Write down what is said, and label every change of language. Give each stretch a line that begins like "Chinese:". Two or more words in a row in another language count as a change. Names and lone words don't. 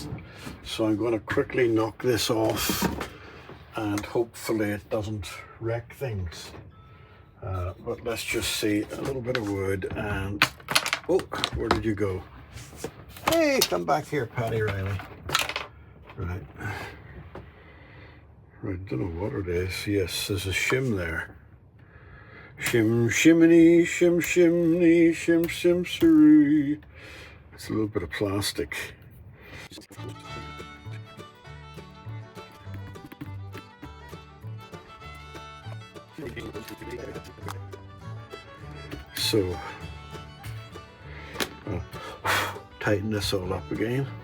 English: So I'm going to quickly knock this off, and hopefully it doesn't wreck things. But let's just see a little bit of wood and oh, where did you go? Hey, come back here, Paddy Riley. Right, don't know what it is. Yes, there's a shim there. Shim shiminy, shim shimney, shim shim siree. It's a little bit of plastic. So I'll tighten this all up again.